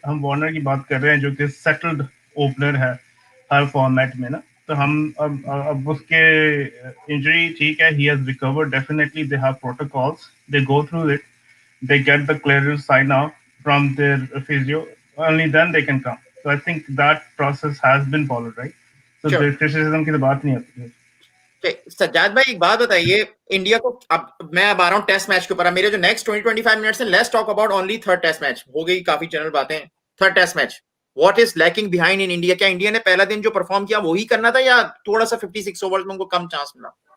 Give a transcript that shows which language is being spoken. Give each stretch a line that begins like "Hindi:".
Hindi: हम वार्नर की बात कर रहे हैं जो कि सेटल्ड ओपनर है हर फॉर्मेट में ना। तो हम अब उसके इंजरी ठीक है,
English: He has recovered definitely, they have protocols, they go through it, they get the clearance sign off from their physio, only then they can come. So I think that process has been followed, right? So Sure. the criticism
Hindi: की तो बात नहीं आती है। सज्जाद भाई एक बात बताइए, इंडिया को अब मैं अब आ रहा हूँ टेस्ट मैच के ऊपर। मेरे जो नेक्स्ट 20-25 मिनट्स हैं,
English: Let's talk about only third test match.
Hindi: हो गई काफी जनरल बातें। Third test match,
English: What is lacking behind in India?
Hindi: क्या इंडिया ने पहला दिन जो परफॉर्म किया वही करना था, या थोड़ा सा 56 ओवर्स में उनको कम चांस मिला?